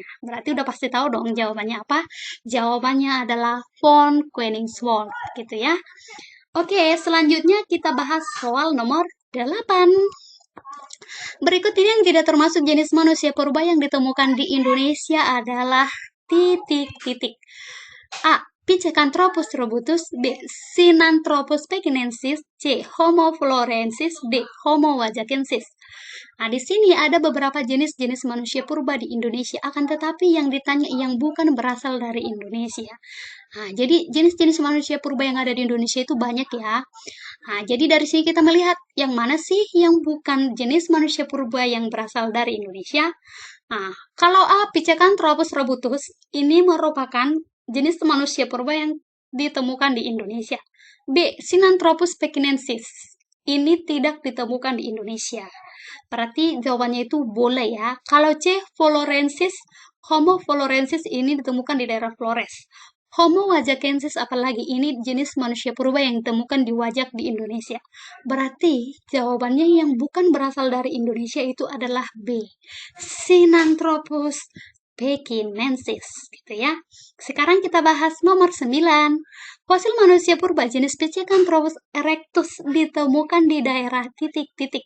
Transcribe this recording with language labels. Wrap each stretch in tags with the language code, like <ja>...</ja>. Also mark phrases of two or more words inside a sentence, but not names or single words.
<id>Berarti udah pasti tahu dong jawabannya apa? Jawabannya adalah von Koenigswald, gitu ya. Oke, selanjutnya kita bahas soal nomor 8. Berikut ini yang tidak termasuk jenis manusia purba yang ditemukan di Indonesia adalah titik-titik. A. Pithecanthropus robutus. B. Sinanthropus pekinensis. C. Homo florensis. D. Homo wajakensis. Nah, di sini ada beberapa jenis-jenis manusia purba di Indonesia, akan tetapi yang ditanya yang bukan berasal dari Indonesia. Nah, jadi jenis-jenis manusia purba yang ada di Indonesia itu banyak ya. Nah, jadi dari sini kita melihat yang mana sih yang bukan jenis manusia purba yang berasal dari Indonesia. Nah, kalau A. Pithecanthropus robutus, ini merupakan jenis manusia purba yang ditemukan di Indonesia. B. Sinanthropus pekinensis, ini tidak ditemukan di Indonesia. Berarti jawabannya itu boleh ya. Kalau C. Florensis, Homo florensis ini ditemukan di daerah Flores. Homo wajakensis apalagi ini jenis manusia purba yang ditemukan di Wajak di Indonesia. Berarti jawabannya yang bukan berasal dari Indonesia itu adalah B. Sinanthropus pekinensis, gitu ya. Sekarang kita bahas nomor 9. Fosil manusia purba jenis Pithecanthropus erectus ditemukan di daerah titik-titik.</id>